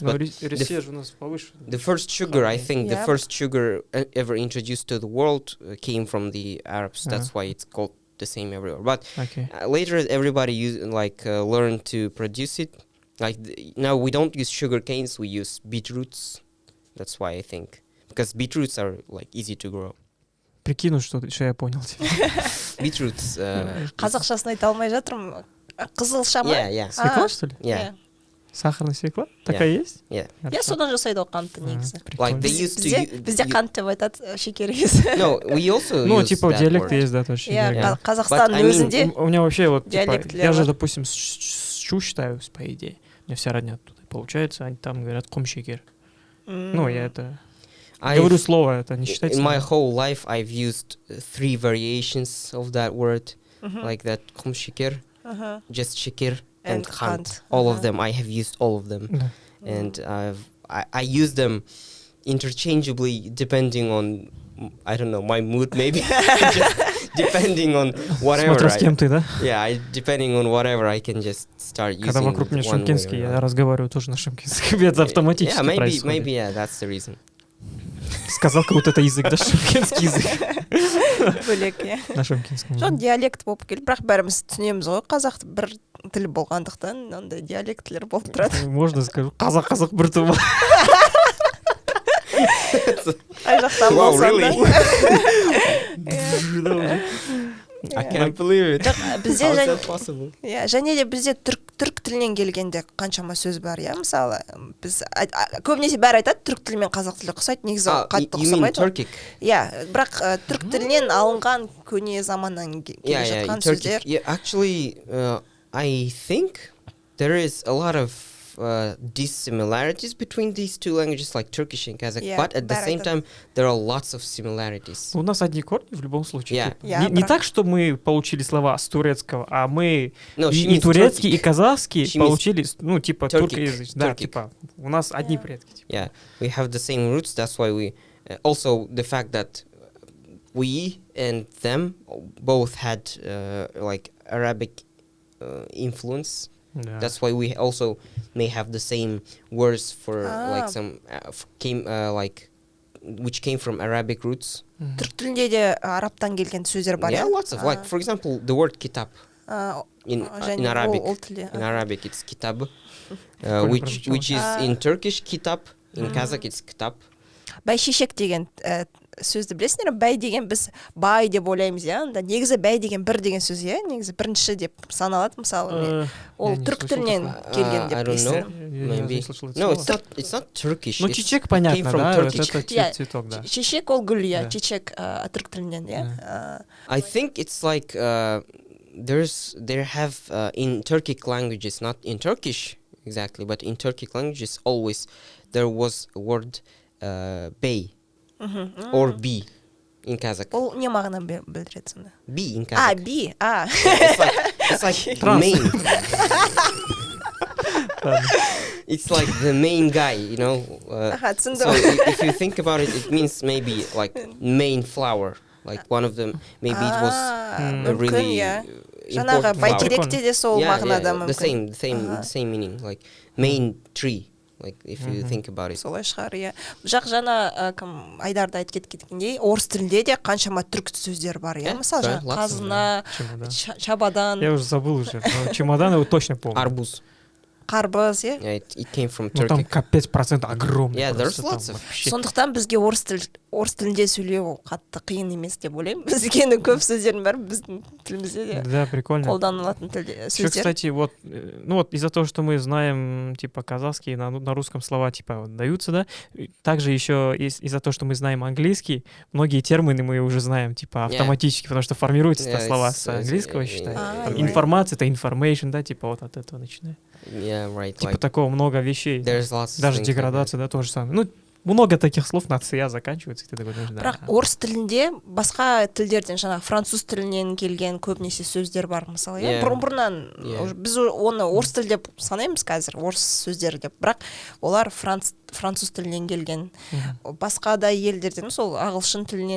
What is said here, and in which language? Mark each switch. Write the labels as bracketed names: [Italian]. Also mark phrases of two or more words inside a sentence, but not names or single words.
[English] But the first sugar, I think, the first sugar ever introduced to the world came from the Arabs. That's why it's called the same everywhere. But later, everybody learned to produce it. Like now, we don't use sugar canes; we use beetroots. That's why I think, because beetroots are like easy to grow. [Russian] Прикину, что я понял. [English] Beetroots. [Kazakh] Қазақшасын айта алмай жатырмын. Қызылша ма? [Russian] Свекла, что ли? [English] Yeah. [Russian] Сахарная свекла? Такая есть? [English] Yeah. [Kazakh] Я содан жасайды ол қантты негізі. [English] Like they used to. [Kazakh] Бізде қант деп айтады, шекер емес. [English] No, we also. [Russian] Ну, типа диалект есть, да, тоже. [Kazakh] Қазақстанның өзінде. [Russian] У меня вообще вот, типа, я же, допустим, щу считаю, по идее. У меня вся родня оттуда. Получается, они там говорят [Kazakh] ком шекер. [Russian] Ну, я это... Говорю слово, это не считается. [English] In my whole life, I've used 3 variations of that word, like that [Kazakh] kum shikir, [English] just shikir, and khant. All of them, I have used all of them, and I use them interchangeably depending on, I don't know, my mood maybe, just depending on whatever. [Russian] Смотря с кем ты, да? [English] Yeah, depending on whatever, I can just start using. [Russian] Когда вокруг меня шымкентский, я разговариваю тоже на шымкентском, это автоматически происходит. [English] Yeah, maybe, yeah, that's the reason. [Russian] Сказал, как вот это язык, да, шымкентский язык. [Kazakh] Бөлек, иә. [Russian] На шымкентском. [Kazakh] Жоқ, диалект болып келді, бірақ бәріміз түсінеміз ғой, қазақ бір тіл болғандықтан, ондай диалектілер болып тұрады. [Russian] Можно скажу, [Kazakh] қазақ бір тума. Ай жақтан болсам да. [English] I can't believe it. How is that possible? [Kazakh] Және де бізде түрк тілінен келгенде қаншама сөз бар, иә, мысалы, біз көбінесе бәрі айтады, түрк тілі мен қазақ тілі ұқсайды, негізі қатты ұқсамайды. [English] You mean Turkic? [Kazakh] Иә, бірақ түрк тілінен алынған көне заманнан келе жатқан сөздер. [English] Yeah, actually, I think there is a lot of dissimilarities between these two languages, like Turkish and Kazakh, Yeah, but at the [Kazakh] бәрі [English] same [Kazakh] айтады. [English] time, there are lots of similarities. [Russian] У нас одни корни в любом случае. [English] Yeah. [Russian] Типа. [English] Yeah, [Russian] Не [Kazakh] бірақ- [Russian] так, что мы получили слова с турецкого, а мы [English] No, she [Russian] и [English] means [Russian] турецкий, и [English] Turkic. [Russian] казахский [English] She means [Russian] получили, ну, типа, [English] Turkic. [Russian] туркоязычный. Да, [English] Turkic. [Russian] типа, у нас одни [English] Yeah. [Russian] предки. Типа. [English] Yeah, we have the same roots. That's why we also the fact that we and them both had like Arabic influence. [Russian] Да. [English] That's why we also may have the same words for like Ah. some like which came from Arabic roots. [Kazakh] Түрк тілінде де арабтан келген сөздер бар, [English] Yeah, [Kazakh] иә? [English] lots of like for example the word kitab in [Kazakh] және [English] Arabic. [Kazakh] ол тілде. [English] In Arabic it's kitab, [Russian] Прикольно [English] which is Ah. in Turkish kitab. In Kazakh it's kitab. [Kazakh] Бәйшешек деген сөзді білесіңдер ме? Бәй деген біз бай деп ойлаймыз, иә? Онда негізі бәй деген бір деген сөз, иә? Негізі бірінші деп саналады, мысалы. Ол [Russian] не [Kazakh] түрк [Russian] слышал [Kazakh] тілінен [Russian] такого. [Kazakh] келген [English] I [Kazakh] деп [English] don't know. [Kazakh] естідім. [Russian] Я ни разу [English] Maybe. [Russian] не слышал это [English] No, [Russian] слово. [English] it's not Turkish. [Russian] Ну, [English] it's- [Russian] чечек [English] came [Russian] понятно, [English] from [Russian] да? Вот [English] Turkish. [Russian] это [English] Yeah. [Russian] цветок, да. [Kazakh] Шешек ол гүл, иә? [Russian] Да. [Kazakh] Чечек түрк тілінен, иә? [English] I think it's like there have in Turkic languages, not in Turkish exactly, but in Turkic languages always there was a word bey or b in Kazakh. [Kazakh] Ол не мағына білдіреді сонда? [English] B in Kazakh. [Kazakh] Би, [English] It's like Trans. main. It's like the main guy, you know. [Kazakh] Аха, түсіндім. [English] So if you think about it, it means maybe like main flower. Like one of them, maybe it was a [Kazakh] мүмкін, [English] really [Kazakh] иә. Жаңағы [English] important flower. [Kazakh] бәйтеректе де сол мағынада [English] the [Kazakh] мүмкін. [English] same meaning, like main tree, like if you think about it. [Kazakh] Солай шығар, иә. Жақ жаңа кім Айдарды айтып кеткендей, орыс тілінде де қаншама түрк сөздер бар, иә. [English] Yeah, [Kazakh] Мысалы, [English] right, [Kazakh] жаңа [English] lots of [Kazakh] қазына, [Russian] Чемодан. [Kazakh] чабадан, [Russian] Я уже забыл уже. Но чемодан его точно помню. Arbuz. [Kazakh] қарбыз, иә. [English] Yeah, it came from [Russian] Ну там [English] Turkey. [Russian] капец процент огромный. [English] Yeah, there's [Russian] просто там [English] lots of- [Russian] вообще. [Kazakh] Сондықтан бізге орыс тілінде сөйлеу қатты қиын емес деп ойлаймын. Бізге көп сөздердің бәрі біздің тілімізде де [Russian] Да, прикольно. [Kazakh] қолданылатын [Russian] Еще, [Kazakh] сөздер. [Russian] кстати, вот, ну вот из-за того, что мы знаем, типа, казахский, на русском слова, типа, вот, даются, да, и также еще из-за того, что мы знаем английский, многие термины мы уже знаем, типа, автоматически, потому что формируются [English] Yeah, [Russian] слова [English] it's- [Russian] с английского, считай. Там [English] right. [Russian] информация — это information, да, типа, вот от этого начиная. [English] Yeah, right. [Russian] Типа, [English] Like [Russian] такого много вещей. [English] there's lots of [Russian] Даже [English] things like [Russian] деградация, да, то же самое. Ну, много таких слов на «ция» заканчивается, и ты такой, думаешь, да. [Kazakh] Бірақ орыс тілінде басқа тілдерден жаңағы француз тілінен келген көбінесе сөздер бар, мысалы, иә. [English] Yeah. [Kazakh] Бұрын-бұрыннан [English] Yeah. [Kazakh] біз оны орыс тіл деп санаймыз қазір, орыс сөздері деп. Бірақ олар француз тілінен келген. Басқа да елдерден, сол ағылшын тілінен.